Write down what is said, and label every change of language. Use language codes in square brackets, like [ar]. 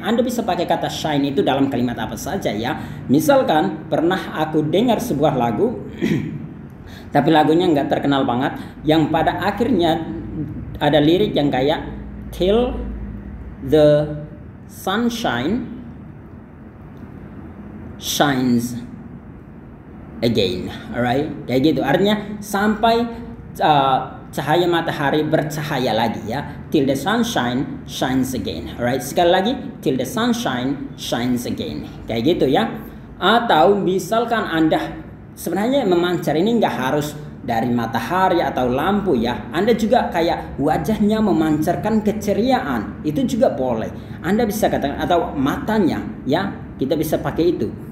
[id] Anda bisa pakai kata shine itu dalam kalimat apa saja ya. Misalkan pernah aku dengar sebuah lagu tapi lagunya nggak terkenal banget, yang pada akhirnya ada lirik yang kayak [en] till the sunshine shines again, alright, [id] kayak gitu. Artinya sampai cahaya matahari bercahaya lagi ya. [en] Till the sunshine shines again, alright. [id] Sekali lagi, [en] till the sunshine shines again, [id] kayak gitu ya. Atau misalkan Anda sebenarnya memancar ini nggak harus dari matahari atau lampu ya. Anda juga kayak wajahnya memancarkan keceriaan, itu juga boleh. Anda bisa katakan, atau matanya ya, kita bisa pakai itu.